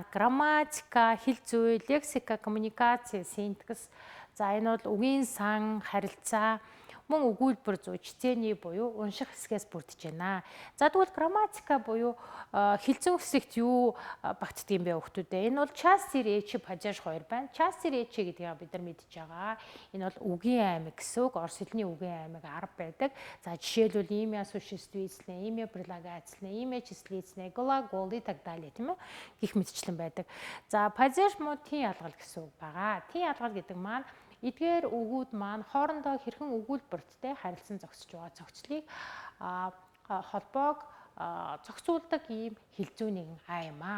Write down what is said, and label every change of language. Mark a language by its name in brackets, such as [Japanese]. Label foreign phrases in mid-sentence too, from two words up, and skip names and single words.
[Russian] Грамматика, [Mongolian] хэл зүй, [Russian] лексика, коммуникаци, синтекс. [Mongolian] За энэ бол үгийн сан, харилцаа, мөн өгүүлбэр зүй, чицээний буюу унших хэсгээс бүрдэж байна. За тэгвэл грамматика буюу хэл зүйн хэсэгт юу багтдаг юм бэ хүүхдүүдээ? Энэ бол [Russian] части речи, [Mongolian] падеж хоёр байна. [Russian] Части речи гэдгийг бид нар мэдж байгаа. [Mongolian] Энэ бол үгийн аймаг гэсэн үг. Орос хэлний үгийн аймаг 10 байдаг. За жишээлбэл [Russian] имя существительное, имя прилагательное, имя числительное, глагол и так далее, [Mongolian] тийм ээ? Гэх мэтчлэн байдаг. За падеж муу тийн ялгал гэсэн үг байгаа. Тийн ялгал гэдэг маань эдгээр үгүүд маань хоорондоо хэрхэн өгүүлбэрттэй харилцан зохицож байгаа зохицлыг холбоог зохицуулдаг ийм хэл зүйн нэгэн юм аа.